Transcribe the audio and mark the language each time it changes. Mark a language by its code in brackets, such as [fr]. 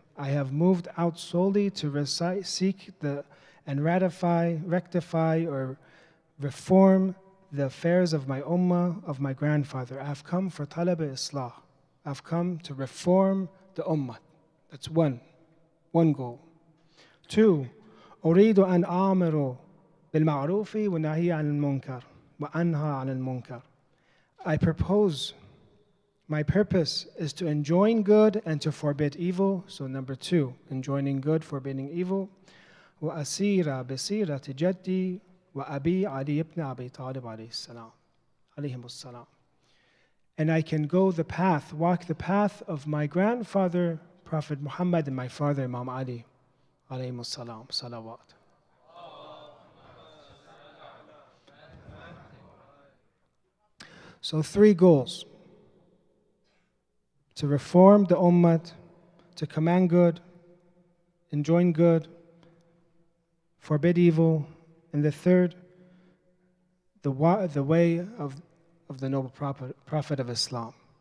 [en] I have moved out solely to seek and rectify or reform the affairs of my ummah, of my grandfather. I have come for talab islah. I've come to reform the ummah. That's one goal. [ar] 2, أريد أن آمر بالمعروف ونهي عن المنكر وأنهى عن المنكر. [en] I propose, my purpose is to enjoin good and to forbid evil. So number 2, enjoining good, forbidding evil. [ar] وأسير بسيرة جدي وأبي علي ibn Abi Talib عليهم السلام. [en] And I can go the path, walk the path of my grandfather, Prophet Muhammad, and my father, Imam Ali, alayhim salam, salawat. So 3 goals: to reform the ummah, to command good, enjoin good, forbid evil, and the third, the way of the noble prophet of Islam.